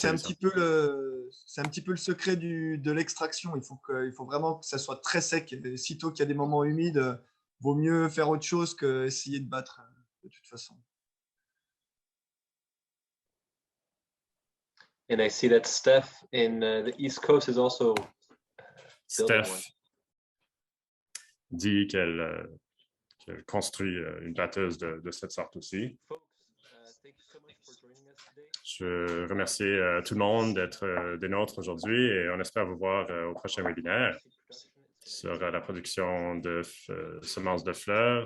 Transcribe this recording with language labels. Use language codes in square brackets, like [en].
[fr] c'est un petit peu le secret de l'extraction. Il faut vraiment que ça soit très sec. Et sitôt qu'il y a des moments humides, vaut mieux faire autre chose qu'essayer de battre de toute façon. [en] And I see that Steph in the East Coast is also building one. [fr] Steph dit qu'elle construit une batteuse de cette sorte aussi. [en] Folks, thank you so much for joining us today. [fr] Je remercie tout le monde d'être des nôtres aujourd'hui et on espère vous voir au prochain webinaire sur la production de semences de fleurs.